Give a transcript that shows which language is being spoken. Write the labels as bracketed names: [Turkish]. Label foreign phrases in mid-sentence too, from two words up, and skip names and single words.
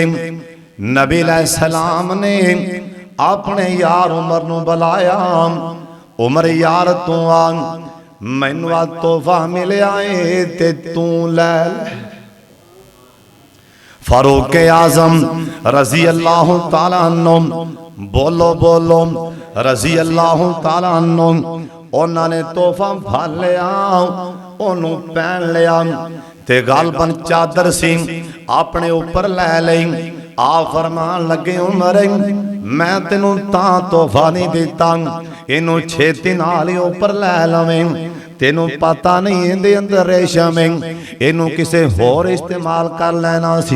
[Punjabi] ਨਬੀ ਅਲੈਹਿੱਸਲਾਮ ਨੇ ਅਪਣੇ ਯਾਰ ਉਮਰ ਨੂੰ ਬੁਲਾਇਆ, ਉਮਰ ਯਾਰ ਤੂੰ ਆ, ਮੈਨੂੰ ਆ ਤੋਹਫ਼ਾ ਮਿਲਿਆ ਹੈ ਤੇ ਤੂੰ ਲੈ। [Arabic] فاروق أعظم رضي الله تعالى عنه, [Punjabi] ਬੋਲੋ ਬੋਲੋ [Arabic] رضي الله تعالى عنه, [Punjabi] ਉਨ੍ਹਾਂ ਨੇ ਤੋਹਫ਼ਾ ਫੜ ਲਿਆ, ਓਹਨੂੰ ਪਹਿਨ ਲਿਆ ਤੇ ਗ਼ਾਲਿਬਨ ਚਾਦਰ ਸੀ ਅਪਣੇ ਉੱਤੇ ਲੈ ਲਈ। ਆ ਫ਼ਰਮਾਣ ਲੱਗੇ, ਉਮਰ ਮੈਂ ਤੈਨੂੰ ਤਾਂ ਤੋਹਫ਼ਾ ਨਹੀਂ ਦਿੱਤਾ, ਇਹਨੂੰ ਛੇਤੀ ਨਾਲ ਹੀ ਉੱਤੇ ਲੈ ਲਵੇਂ, ਤੈਨੂੰ ਪਤਾ ਨਹੀਂ ਇਹਦੇ ਅੰਦਰ ਰੇਸ਼ਮ ਹੈ, ਇਹਨੂੰ ਕਿਸੇ ਹੋਰ ਇਸਤੇਮਾਲ ਕਰ ਲੈਣਾ ਸੀ।